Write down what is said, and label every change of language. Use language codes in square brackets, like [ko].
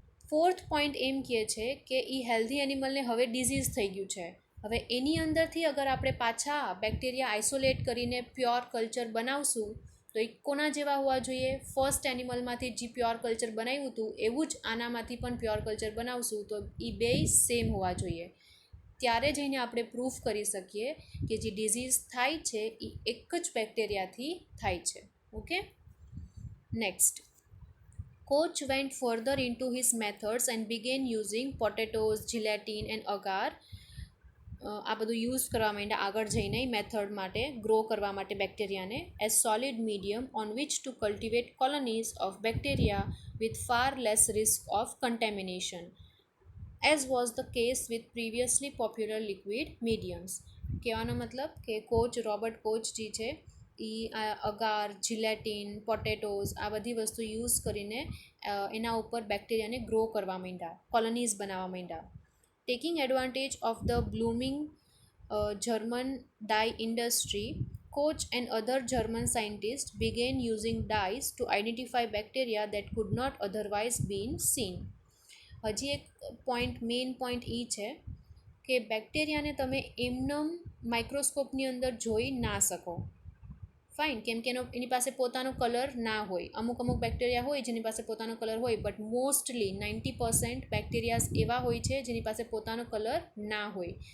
[gu] Fourth point એમ કહે છે કે એ હેલ્ધી એનિમલને હવે ડિઝીઝ થઈ ગયું છે, હવે એની અંદરથી અગર આપણે પાછા બેક્ટેરિયા આઇસોલેટ કરીને પ્યોર કલ્ચર બનાવશું તો એ કોના જેવા હોવા જોઈએ? ફર્સ્ટ એનિમલમાંથી જે પ્યોર કલ્ચર બનાવ્યું હતું એવું જ આનામાંથી પણ પ્યોર કલ્ચર બનાવશું તો એ બેય સેમ હોવા જોઈએ. ત્યારે જઈને આપણે પ્રૂફ કરી શકીએ કે જે ડિઝીઝ થાય છે એ એક જ બેક્ટેરિયાથી થાય છે. Okay, next. [en] Koch went further into his methods and began using potatoes, gelatin and agar. [gu] આ બધું યુઝ કરવા માંડ્યા આગળ જઈને મેથડ માટે, ગ્રો કરવા માટે બેક્ટેરિયાને, [en] As solid medium on which to cultivate colonies of bacteria with far less risk of contamination, as was the case with previously popular liquid mediums. [gu] કહેવાનો મતલબ કે રોબર્ટ કોચ જે છે એ અગાર, જિલેટિન, પોટેટોઝ આ બધી વસ્તુ યુઝ કરીને એના ઉપર બેક્ટેરિયાને ગ્રો કરવા માંડ્યા, કોલોનીઝ બનાવવા માંડ્યા. [en] Taking advantage of the blooming German dye industry, Koch and other German scientists began using dyes to identify bacteria that could not otherwise been seen. [gu] હજી એક મેઇન પોઈન્ટ એ છે કે બેક્ટેરિયાને તમે એમનેમ માઇક્રોસ્કોપની અંદર જોઈ ના શકો. ફાઇન, કેમ કે એની પાસે પોતાનો કલર ના હોય. અમુક બેક્ટેરિયા હોય જેની પાસે પોતાનો કલર હોય, બટ મોસ્ટલી 90% બેક્ટેરિયાઝ એવા હોય છે જેની પાસે પોતાનો કલર ના હોય.